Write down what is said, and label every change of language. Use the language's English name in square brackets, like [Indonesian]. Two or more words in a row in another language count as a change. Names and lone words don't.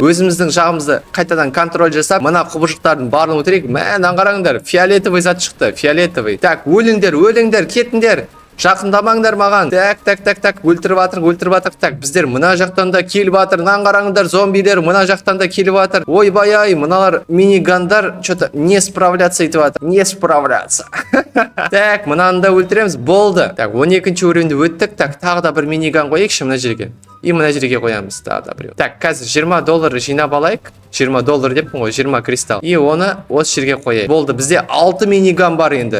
[Kazakh] Өзіміздің жағымызды қайтадан контроль жасап, мына құбыжықтардың барлығын өлтірейік. Мына қараңдар, фиолетовый зат шықты, фиолетовый. Так, өліңдер, кетіңдер. Жақындамаңдар маған. Так, өлтіріп жатыр. Так, біздер мына жақтан да келіп жатыр. Мына қараңдар, зомбилер мына жақтан да келіп жатыр. Ойбай, мыналар минигандар [Russian] что-то не справляться [Kazakh] етіп жатыр. [Russian] Не справляться. [Kazakh] Так, мынаны да өлтіреміз. Болды. Так, 12-ші уровеньді өттік. Так, тағы да бір миниган қояйықшы мына жерге. И мына жерге қоямыз тағы да біреу. Так, қазір $20 жинап алайық. $20 деппін ғой, 20 кристалл. И оны осы жерге қояйық. Болды, бізде 6 миниган бар енді.